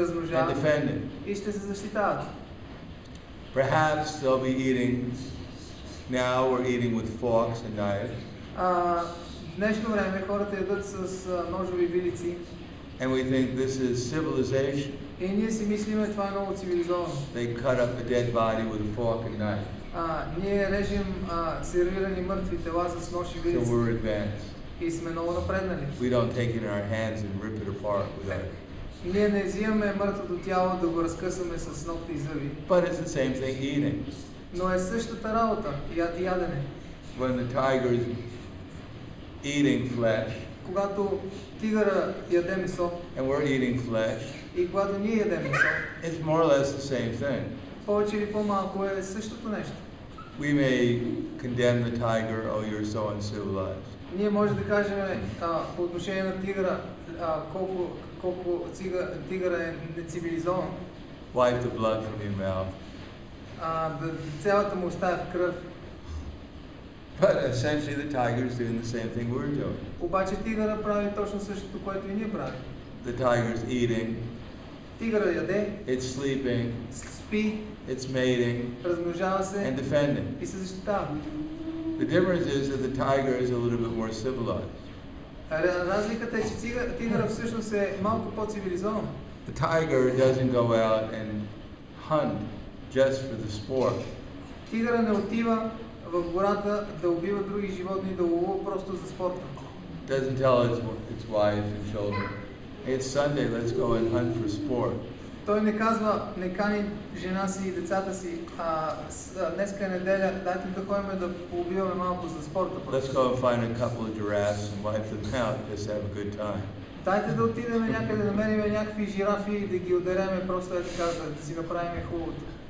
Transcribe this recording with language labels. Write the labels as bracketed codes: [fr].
[bg] размножават [en] defending. [bg] и ще се защитават. [en] Perhaps they'll be eating, now we're eating with forks and knives, [bg] В днешно време хората ядат с ножови вилици [en] and we think this is civilization. [bg] и ние си мислиме, това е много цивилизовано. [en] They cut up a dead body with a fork and knife, [bg] Ние режем сервирани мъртви тела с нож и [en] so [bg] вилици [en] we're advanced. [bg] и сме много напреднали. [en] We don't take it in our hands and rip it apart with our... [bg] Ние не взимаме мъртвото тяло да го разкъсаме с ногти и зъби. [en] But it's the same thing eating. [bg] Но е същата работа, ядене. [en] When the tiger is eating flesh, [bg] Когато тигъра яде месо [en] and we're eating flesh, [bg] и когато ние ядем месо, [en] it's more or less the same thing. [bg] повече или по-малко е същото нещо. [en] We may condemn the tiger, oh, you're so uncivilized. [bg] Ние може да кажем по отношение на тигъра, колко тигъра е нецивилизован. [en] Wipe the blood from your mouth. [bg] Цялата му уста е в кръв. [en] But essentially the tiger is doing the same thing we're doing. [bg] Обаче тигъра прави точно същото, което и ние правим. [en] The tiger's eating, [bg] Тигъра яде, [en] it's sleeping, [bg] спи, [en] it's mating, [bg] размножава [en] and [bg] се [en] defending. [bg] и се защитава. [en] The difference is that the tiger is a little bit more civilized. [bg] Разликата е, че тигъра всъщност е малко по-цивилизован. [en] The tiger doesn't go out and hunt just for the sport. [bg] Тигъра не отива в гората да убива други животни, да ловува просто за спорта. [en] Doesn't tell its wife and children, hey, it's Sunday, let's go and hunt for sport. [bg] Той не казва, не кани жена си и децата си, днеска е неделя, дайте да ходим да поубиваме малко за спорта. [en] Let's go and find a couple of giraffes and wipe them out, just have a good time. [bg] Дайте да отидем някъде, да намерим някакви жирафи и да ги удареме, просто е така, да си направим хубавото.